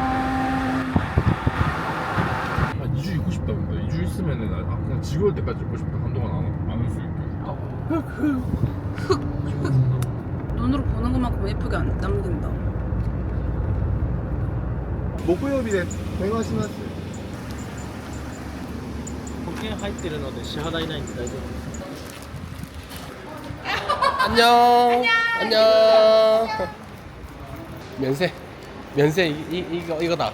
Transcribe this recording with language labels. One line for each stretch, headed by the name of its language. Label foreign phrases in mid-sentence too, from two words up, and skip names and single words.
Korean: 한 2주 있고 싶다는데 2주 있으면은 그냥 지겨울 때까지 있고 싶다. 한동안 안 올 수 있게. 눈으로 보는 것만큼 예쁘게 안 남긴다. 목요일에 대화하시면
Japanese: 保険入ってるので支払いないんで大丈夫です。
Korean: 안녕. 안녕. 면세 이거다.